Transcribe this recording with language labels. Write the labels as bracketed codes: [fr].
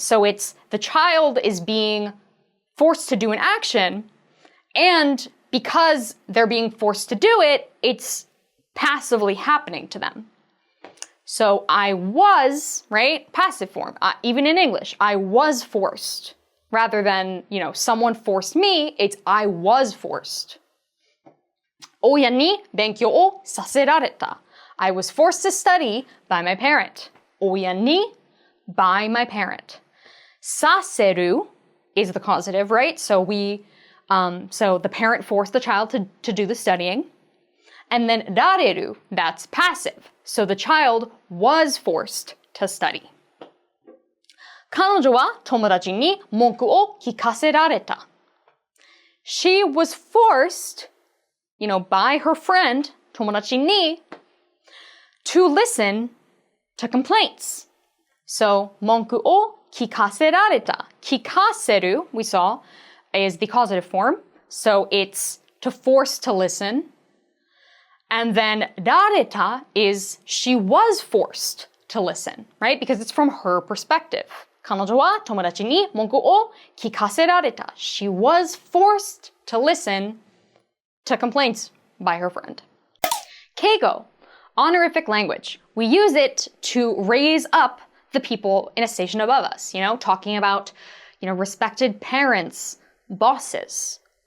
[en] So it's the child is being forced to do an action, and because they're being forced to do it, it's passively happening to them. So I was, right? Passive form. Even in English, I was forced. Rather than, someone forced me, it's I was forced. [ja] 親に勉強をさせられた. [en] I was forced to study by my parent. 親に by my parent. させる is the causative, right? So so the parent forced the child to do the studying. And then られる, that's passive. So the child was forced to study. [ja] 彼女は友達に文句を聞かせられた. [en] She was forced, by her friend, 友達に, to listen to complaints. [ja] So, 文句を聞かせられた. [en] 聞かせる, we saw, is the causative form. So it's to force to listen. And then られた is she was forced to listen, right? Because it's from her perspective. [ja] 彼女は友達に文句を聞かせられた。 [en] She was forced to listen to complaints by her friend. 敬語 honorific language. We use it to raise up the people in a station above us, talking about, respected parents, bosses.